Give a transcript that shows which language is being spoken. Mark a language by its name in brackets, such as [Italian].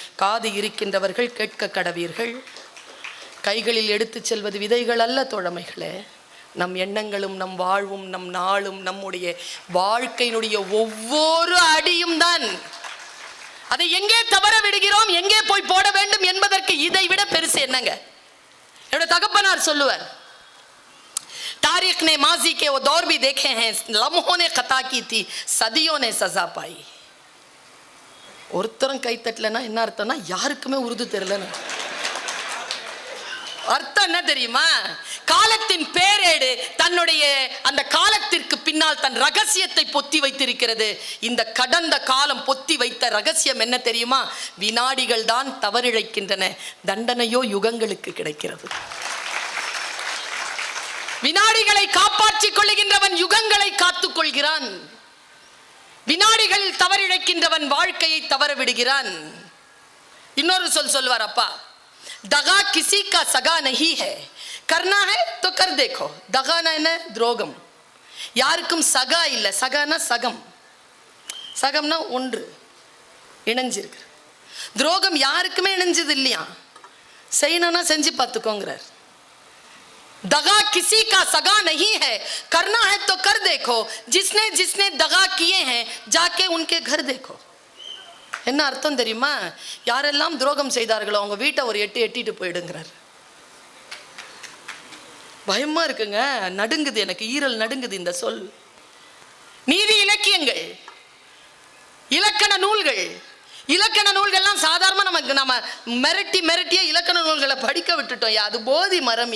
[Tamil] காது இருக்கின்றவர்கள் கேட்க கடவீர்கள். கைகளில் எடுத்து செல்வது விதைகள் அல்ல தோழமைகளே, நம் எண்ணங்களும் நம் வாழ்வும் நம் நாளும் நம்முடைய வாழ்க்கையினுடைய ஒவ்வொரு அடியும் தான். அதை எங்கே தவற விடுகிறோம், எங்கே போய் போட வேண்டும் என்பதற்கு இதை விட பெருசு என்னங்க? என்னோட தகப்பனார் சொல்லுவார், [Hindi] तारीख ने माजी के वो दौर भी देखे हैं, लम्हों ने खता की थी, सदियों ने सजा पाई. [Tamil] ஒருத்தரும் கை தட்டலன்னா என்ன அர்த்தம்னா யாருக்குமே உருது தெரியலன்னு அர்த்தம். என்ன தெரியுமா? காலத்தின் பேரேடு தன்னுடைய அந்த காலத்திற்கு பின்னால் தன் ரகசியத்தை பொத்தி வைத்திருக்கிறது. இந்த கடந்த காலம் பொத்தி வைத்த ரகசியம் என்ன தெரியுமா? வினாடிகள் தான் தவறிழைக்கின்றன, தண்டனையோ யுகங்களுக்கு கிடைக்கிறது. வினாடிகளை காப்பாற்றிக் கொள்ளுகின்றவன் யுகங்களை காத்துக் கொள்கிறான். வினாடிகளில் தவறிழைக்கின்றவன் வாழ்க்கையை தவற விடுகிறான். இன்னொரு சொல்வார் அப்பா, [Hindi] दगा किसी का सगा नहीं है, करना है तो कर देखो. [Tamil] दगाना என்ன? துரோகம். யாருக்கும் சகா இல்லை. சகானா சகம், சகம்னா ஒன்று இணைஞ்சிருக்கு. துரோகம் யாருக்குமே இணைஞ்சது இல்லையா? செய்யணும்னா செஞ்சு பார்த்துக்கோங்கிறார். [Hindi] दगा किसी का सगा नहीं है, करना है तो कर देखो. जिसने जिसने दगा किए हैं जाके उनके घर देखो. [Tamil] என்ன அர்த்தம் தெரியுமா? யாரெல்லாம் துரோகம் செய்தார்களோ அவங்க வீட்டை ஒரு எட்டிட்டு போயிடுங்கிறார். பயமா இருக்குங்க, நடுங்குது, எனக்கு ஈரல் நடுங்குது இந்த சொல். நீதி இலக்கியங்கள், இலக்கண நூல்கள், இலக்கண நூல்கள்லாம் சாதாரண நமக்கு நம்ம மிரட்டிய இலக்கண நூல்களை படிக்க விட்டுட்டோம். அது போதி மரம்.